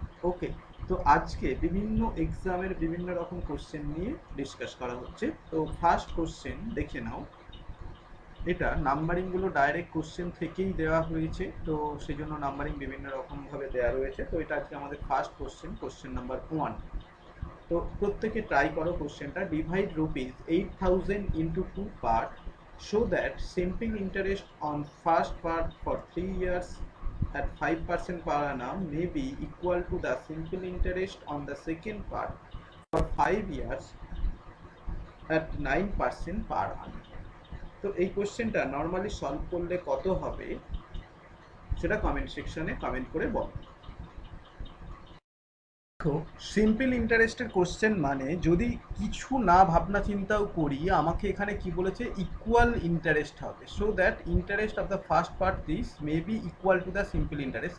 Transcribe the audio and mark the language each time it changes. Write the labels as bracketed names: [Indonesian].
[Bangla] ওকে, তো আজকে বিভিন্ন এক্সামের বিভিন্ন রকম কোশ্চেন নিয়ে ডিসকাস করা হচ্ছে। তো ফার্স্ট কোশ্চেন দেখে নাও। এটা নাম্বারিংগুলো ডাইরেক্ট কোশ্চেন থেকেই দেওয়া হয়েছে, তো সেই জন্য নাম্বারিং বিভিন্ন রকমভাবে দেওয়া রয়েছে। তো এটা আজকে আমাদের ফার্স্ট কোশ্চেন, কোশ্চেন নাম্বার 1। তো প্রত্যেকে ট্রাই করো কোশ্চেনটা। [English] Divide ₹8,000 into 2 part so that simple interest on first part for 3 years at 5% per annum may be equal to the simple interest on the second part for 5 years at 9% per annum। [Bangla] তো এই কোশ্চেনটা normally solve করলে কত হবে সেটা comment সেকশনে comment করে বলো। দেখো, সিম্পল ইন্টারেস্টের কোশ্চেন মানে যদি কিছু না ভাবনা চিন্তাও করি, আমাকে এখানে কি বলেছে, ইকুয়াল ইন্টারেস্ট হবে, [English] So that interest of the first part this may be equal to the simple interest.